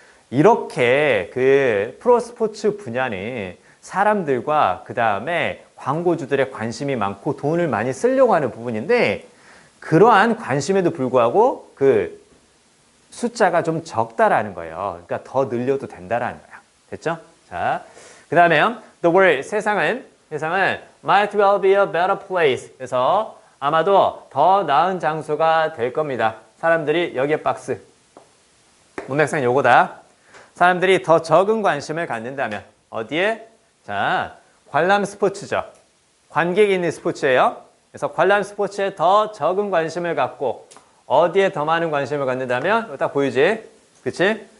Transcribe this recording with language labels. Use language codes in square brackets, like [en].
[ko] 이렇게 그 프로스포츠 분야는 사람들과 그 다음에 광고주들의 관심이 많고 돈을 많이 쓰려고 하는 부분인데 그러한 관심에도 불구하고 그 숫자가 좀 적다라는 거예요. 그러니까 더 늘려도 된다라는 거야. 됐죠? 자, 그 다음에요. [en] The world, [ko] 세상은 [en] might well be a better place. [ko] 그래서 아마도 더 나은 장소가 될 겁니다. 사람들이 여기에 박스. 문맥상 요거다. 사람들이 더 적은 관심을 갖는다면 어디에? 자, 관람 스포츠죠. 관객이 있는 스포츠예요. 그래서 관람 스포츠에 더 적은 관심을 갖고 어디에 더 많은 관심을 갖는다면 이거 딱 보이지? 그치?